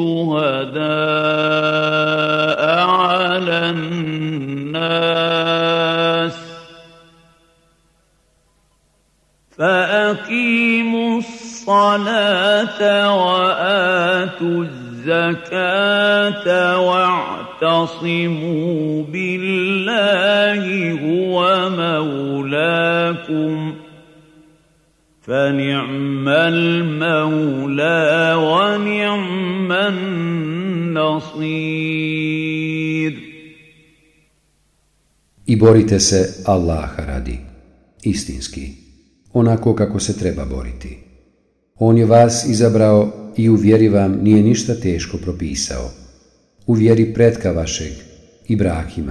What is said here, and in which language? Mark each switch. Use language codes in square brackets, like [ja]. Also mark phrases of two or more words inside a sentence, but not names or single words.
[ar] شُهَدَاءَ عَلَى النَّاسِ فَأَقِيمُوا الصَّلَاةَ وَآتُوا الزَّكَاةَ وَاعْتَصِمُوا بِاللَّهِ هُوَ مَوْلَاكُمْ فَنِعْمَ الْمَوْلَى وَنِعْمَ النَّصِيرُ. [bs] I borite se Allaha radi, istinski, onako kako se treba boriti. On je vas izabrao i u vjeri vam nije ništa teško propisao, u vjeri pretka vašeg, Ibrahima.